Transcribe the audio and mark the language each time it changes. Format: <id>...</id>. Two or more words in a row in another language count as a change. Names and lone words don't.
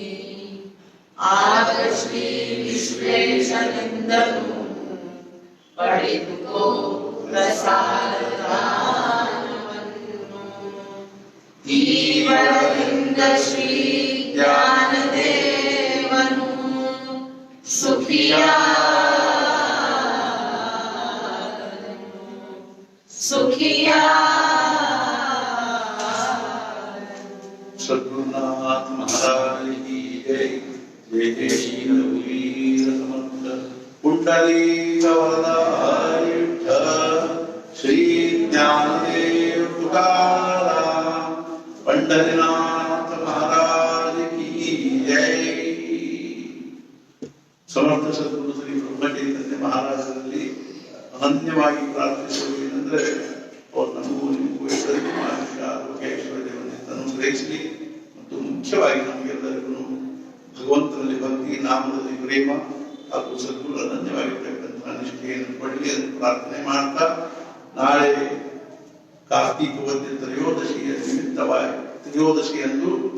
<kn>ಆಗ ಶ್ರೀ ವಿಶ್ವೇಶನೆಂದನು ಪಡೆದುಕೋ ಪ್ರಸಾದದಾನವನ್ನು. ಈ ವರದಿಂದ ಶ್ರೀ ಜ್ಞಾನದೇವನು ಸುಖಿಯ</kn> <hi>सद्गुरुनाथ महाराज की जय। जय जय श्री रघुवीर समर्थ कुंडलीक वरदाय विठ्ठल, श्री ज्ञानदेव तुकाराम पंढरीनाथ महाराज की जय।</hi> <kn>ಸಮರ್ಥ ಸದ್ಗುರು ಶ್ರೀ ಬ್ರಹ್ಮಚೈತನ್ಯ ಮಹಾರಾಜರಲ್ಲಿ ಅನನ್ಯವಾಗಿ ಪ್ರಾರ್ಥಿಸುವುದೇನೆಂದರೆ ಅವರು ನಮಗೂ ನಿಮಗೂ ಎಲ್ಲರಿಗೂ ಆಯುಷ್ಯ ಆರೋಗ್ಯ ಐಶ್ವರ್ಯವನ್ನು ಅನುಗ್ರಹಿಸಲಿ ಮತ್ತು ಮುಖ್ಯವಾಗಿ ನಮಗೆಲ್ಲರಿಗೂ ಭಗವಂತನಲ್ಲಿ ಭಕ್ತಿ, ನಾಮದಲ್ಲಿ ಪ್ರೇಮ ಹಾಗೂ ಸದ್ಗುರು ಅನನ್ಯವಾಗಿರ್ತಕ್ಕಂಥ ನಿಷ್ಠೆಯನ್ನು ಕೊಡಲಿ ಎಂದು ಪ್ರಾರ್ಥನೆ ಮಾಡ್ತಾ, ನಾಳೆ ಕಾರ್ತಿಕ ವದ್ಯ ತ್ರಯೋದಶಿಯ ನಿಮಿತ್ತವಾಗಿ ತ್ರಯೋದಶಿಯಂದು</kn>